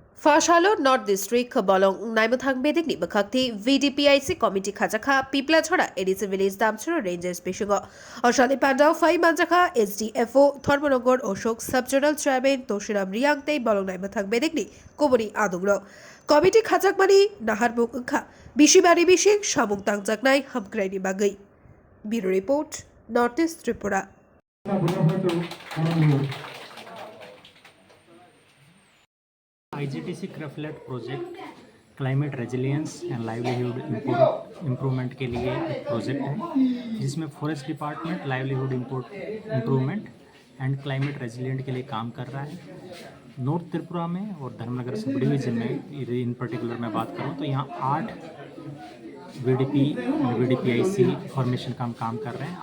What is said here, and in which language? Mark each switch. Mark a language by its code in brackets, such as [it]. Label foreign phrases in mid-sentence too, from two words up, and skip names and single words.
[trp] Fashalo North District Bolong Naimotang Bedik ni Bakakti VDPIC Committee Khajaka Pipla Chora Edison Village Damchura Rangers Pishugo Oshali Pandao Fai Manjaka SDFO Thormonogor Oshok Subjournal Chairman Toshiram Riangte Bolong Naimotang Bedik ni Komori Adugro Committee Khajakmani Nahar Mukha Bishibari Bishik Shamung Tangjaknai Hamkrani Bagai [en] Bureau Report [trp] Northeast Tripura [en] IGTC craftlet project climate resilience and livelihood improvement [hi] के लिए एक [en] project [hi] है जिसमें [en] forest department livelihood improvement and climate resilient [hi] के लिए काम कर रहा है। नॉर्थ त्रिपुरा में और धर्मनगर [en] sub division [hi] में [en] in particular [hi] मैं बात करूँ तो यहाँ 8 VDP VDPIC फॉर्मेशन का हम काम कर रहे हैं।